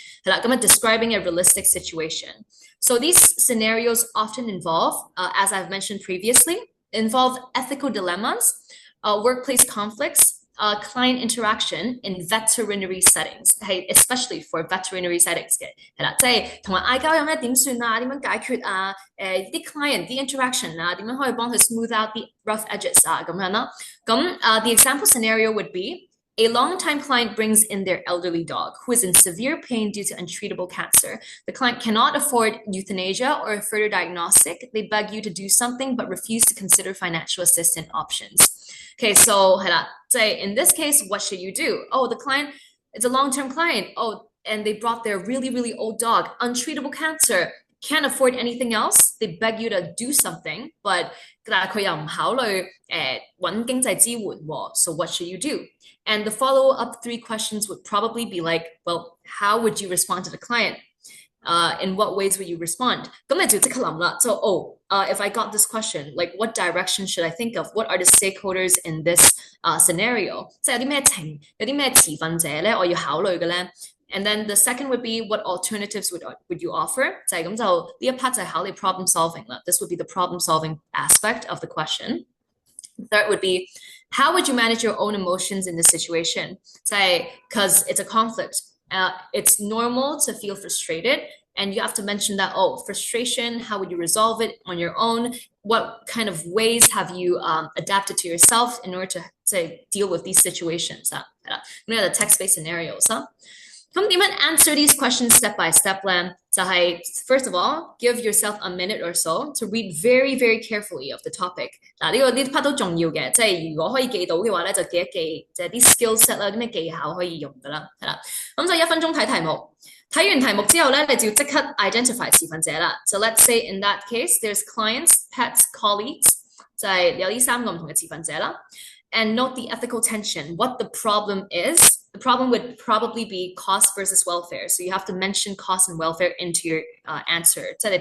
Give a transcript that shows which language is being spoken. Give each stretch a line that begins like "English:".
English: 係啦，咁啊 describing a realistic situation. So these scenarios often involve, as I've mentioned previously, involve ethical dilemmas, workplace conflicts, client interaction in veterinary settings, 係 especially for veterinary settings 嘅，係啦，
Cantonese: 即係同人嗌交有咩點算啊？點樣解決啊？啲 client 啲 interaction 啊，點樣可以幫佢 smooth out 啲 rough edges 啊？咁樣啦。
English: 咁the example scenario would be a long-time client brings in their elderly dog who is in severe pain due to untreatable cancer. The client cannot afford euthanasia or further diagnostic. They beg you to do something but refuse to consider financial assistance options. Okay, so in this case, what should you do? Oh, the client, it's a long-term client. Oh, and they brought their really, really old dog, untreatable cancer, can't afford anything else. They beg you to do something, but
Cantonese: 佢又唔考慮揾經濟支援喎.
English: So what should you do? And the follow-up 3 questions would probably be like, well, how would you respond to the client? In what ways would you respond?
Cantonese: 咁你就即刻諗啦。
English: So, if I got this question, like what direction should I think of? What are the stakeholders in this scenario?
Cantonese: 即係有啲咩持份者咧，我要考慮嘅咧。
English: And then the second would be what alternatives would you offer?
Cantonese: 就係咁就呢一 part 就係考慮 problem solving 啦。
English: This would be the problem solving aspect of the question. Third would be how would you manage your own emotions in this situation? 就係 because it's a conflict. It's normal to feel frustrated, and you have to mention that, oh, frustration, how would you resolve it on your own? What kind of ways have you adapted to yourself in order to deal with these situations? The text-based scenarios. 咁點樣 answer these questions step by step 咧？就係 first of all, give yourself a minute or so to read very, very carefully of the topic.
Cantonese: 呢 part 都重要嘅，即係如果可以記到嘅話咧，就記一記，就係啲 skill set 啦，啲咩技巧可以用噶啦，係啦。咁就1分鐘睇題目，睇完題目之後咧，你就要即刻 identify 持份者啦。
English: So let's say in that case, there's clients, pets, colleagues，
Cantonese: 就係有呢3個唔同嘅持份者啦。
English: And note the ethical tension, what the problem is. the problem would probably be cost versus welfare. So you have to mention cost and welfare into your answer.